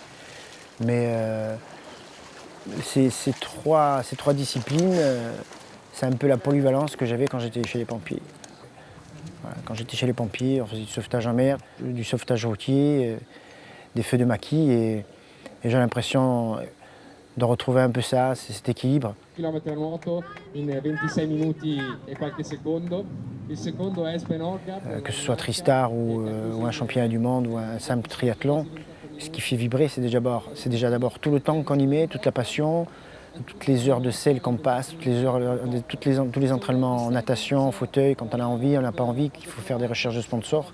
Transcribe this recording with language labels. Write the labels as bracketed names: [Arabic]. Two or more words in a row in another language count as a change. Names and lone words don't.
[French] Mais ces trois disciplines, c'est un peu la polyvalence que j'avais quand j'étais chez les pompiers. Voilà, quand j'étais chez les pompiers, on faisait du sauvetage en mer, du sauvetage routier, des feux de maquis. Et Et j'ai l'impression de retrouver un peu ça, cet équilibre. [Italian] Chilometro a nuoto in 26 minuti e qualche secondo. Il secondo è Espen Olga. [French] Que ce soit Tristar ou un championnat du monde ou un simple triathlon, ce qui fait vibrer, c'est déjà d'abord tout le temps qu'on y met, toute la passion, toutes les heures de selle qu'on passe, tous les entraînements en natation, en fauteuil, quand on a envie, on n'a pas envie, qu'il faut faire des recherches de sponsors.